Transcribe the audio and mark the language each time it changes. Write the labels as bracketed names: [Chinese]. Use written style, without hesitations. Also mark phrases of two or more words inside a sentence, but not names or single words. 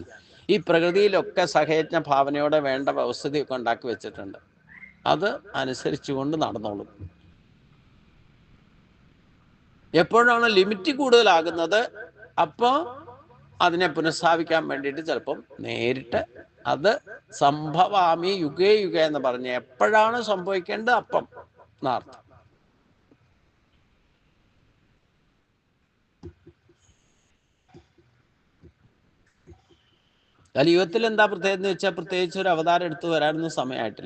[Malayalam] ഈ പ്രകൃതിയിലൊക്കെ സഹയജ്ഞ ഭാവനയോടെ വേണ്ട വ്യവസ്ഥിതിയൊക്കെ ഉണ്ടാക്കി വെച്ചിട്ടുണ്ട്. അത് അനുസരിച്ചുകൊണ്ട് നടന്നോളും. എപ്പോഴാണ് ലിമിറ്റ് കൂടുതലാകുന്നത് അപ്പോൾ അതിനെ പുനഃസ്ഥാപിക്കാൻ വേണ്ടിയിട്ട് ചിലപ്പം നേരിട്ട് അത് [Sanskrit] സംഭവാമി യുഗേ യുഗേ [Malayalam] എന്ന് പറഞ്ഞ് എപ്പോഴാണ് സംഭവിക്കേണ്ടത് അപ്പം നാർത്ഥം. കലിയുഗത്തിൽ എന്താ പ്രത്യേകത എന്ന് വെച്ചാൽ പ്രത്യേകിച്ച് ഒരു അവതാരം എടുത്തു വരാനൊന്നും സമയമായിട്ടില്ല.